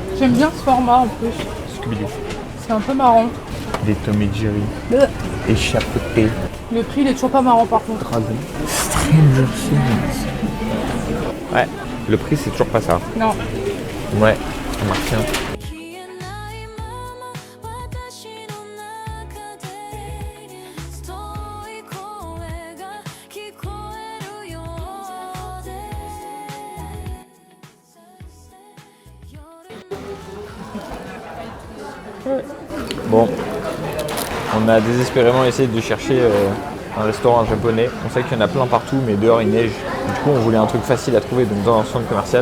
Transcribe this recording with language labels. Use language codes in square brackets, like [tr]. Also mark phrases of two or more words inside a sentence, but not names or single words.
[fr] J'aime bien ce format en plus. Scooby-Doo. C'est un peu marrant. Des Tom et Jerry. Échappé. Le prix il est toujours pas marrant par contre. Dragon. Stranger Things. Ouais, le prix c'est toujours pas ça. Non. Ouais, ça marche bien. [ja] 消えないまま私の中で遠い声が聞こえるようで [fr] Bon, on a désespérément essayé de chercher un restaurant japonais. On sait qu'il y en a plein partout, mais dehors il neige. Du coup, on voulait un truc facile à trouver donc dans un centre commercial.